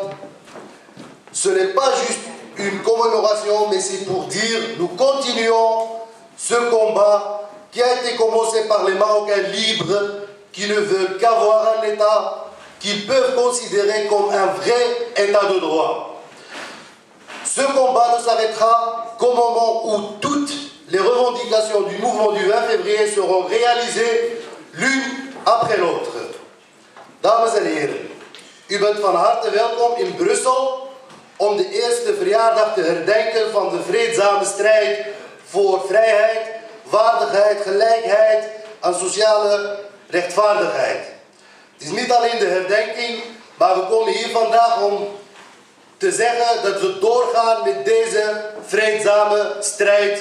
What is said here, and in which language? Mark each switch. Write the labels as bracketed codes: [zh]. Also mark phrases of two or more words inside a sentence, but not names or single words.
[fr] Ce n'est pas juste une commémoration, mais c'est pour dire nous continuons ce combat qui a été commencé par les Marocains libres qui ne veulent qu'avoir un État qu'ils peuvent considérer comme un vrai État de droit. Ce combat ne s'arrêtera qu'au moment où toutes les revendications du mouvement du 20 février seront réalisées l'une après l'autre. [nl] Dames et heren, U bent van harte welkom in Brussel om de eerste verjaardag te herdenken van de vreedzame strijd voor vrijheid, waardigheid, gelijkheid en sociale rechtvaardigheid. Het is niet alleen de herdenking, maar we komen hier vandaag om te zeggen dat we doorgaan met deze vreedzame strijd.